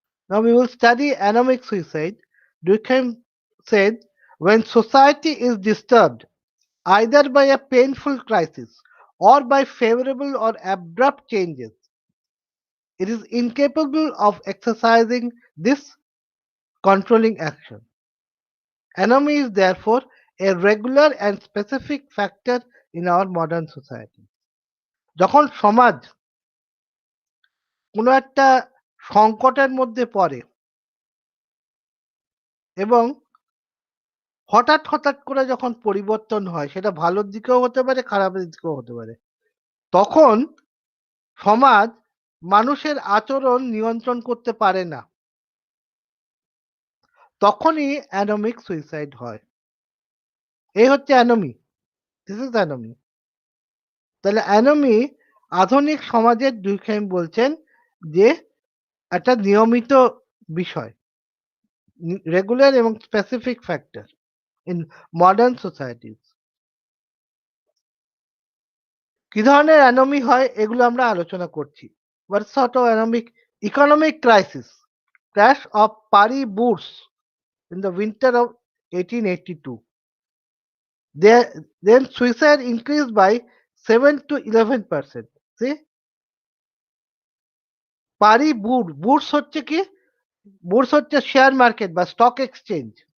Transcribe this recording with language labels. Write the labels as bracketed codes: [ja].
[en] Now we will study anomic suicide. Durkheim said, when society is disturbed either by a painful crisis or by favorable or abrupt changes, it is incapable of exercising this controlling action. Anomy is therefore a regular and specific factor in our modern society. [bn] যখন সমাজ কোনো একটা সংকটের মধ্যে পড়ে এবং হঠাৎ করে যখন পরিবর্তন হয়, সেটা ভালোর দিকেও হতে পারে, খারাপের দিকেও হতে পারে। তখন সমাজ মানুষের আচরণ নিয়ন্ত্রণ করতে পারে না। তখনই অ্যানোমিক সুইসাইড হয়। এই হচ্ছে অ্যানোমি। [en] This is anomie. [bn] তাহলে অ্যানোমি আধুনিক সমাজের দুর্কহেম বলছেন যে একটা নিয়মিত বিষয়, রেগুলার এবং [en] Specific factor in modern societies. [bn] কি ধরনের অ্যানোমি হয় এগুলো আমরা আলোচনা করছি। [en] What sort of anomic? Economic crisis, crash of Paris Bourse in the winter of 1882. Then suicide increased by 7 to 11%. [bn] See, পারি বুর্স হচ্ছে কি? বুর্স হচ্ছে শেয়ার মার্কেট বা স্টক এক্সচেঞ্জ।